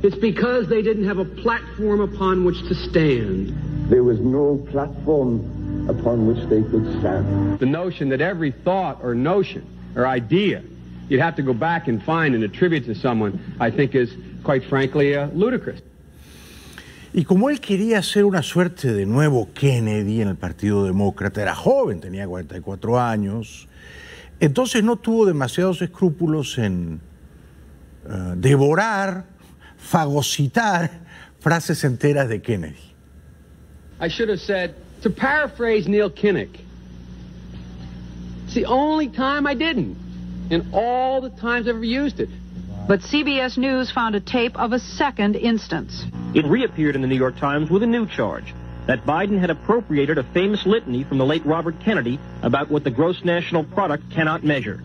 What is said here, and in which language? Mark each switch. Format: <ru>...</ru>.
<en>It's because they didn't have a platform upon which to stand. There was no platform upon which they could stand. The notion that every thought or notion or idea you'd have to go back and find and attribute to someone, I think is quite frankly ludicrous.</en> <es>Y como él quería ser una suerte de nuevo Kennedy en el Partido Demócrata, era joven, tenía 44 años, entonces no tuvo demasiados escrúpulos en devorar, fagocitar frases enteras de Kennedy.</es> <en>I should have said, to paraphrase Neil Kinnock, it's the only time I didn't, in all the times I've ever used it. But CBS News found a tape of a second instance. It reappeared in the New York Times with a new charge, that Biden had appropriated a famous litany from the late Robert Kennedy about what the gross national product cannot measure.</en>